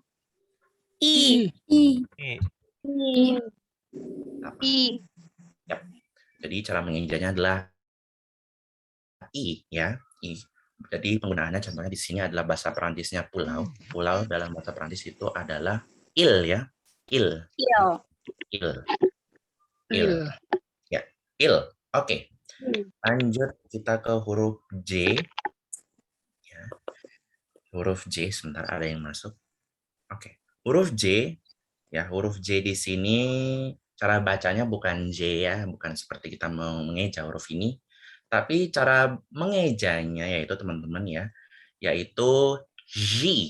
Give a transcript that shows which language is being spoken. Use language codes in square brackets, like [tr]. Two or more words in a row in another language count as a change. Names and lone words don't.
[id] I. I. Apa? I. Yap. Jadi cara mengejanya adalah I, ya. I. Jadi penggunaannya contohnya di sini adalah bahasa Perancisnya pulau. Pulau dalam bahasa Perancis itu adalah il, ya. Il. Il. Il. Ya, il. Oke. Lanjut kita ke huruf J. Ya. Huruf J, sebentar ada yang masuk. Oke. Huruf J, ya huruf J di sini cara bacanya bukan J ya, bukan seperti kita mengeja huruf ini, tapi cara mengejanya yaitu teman-teman ya, yaitu J.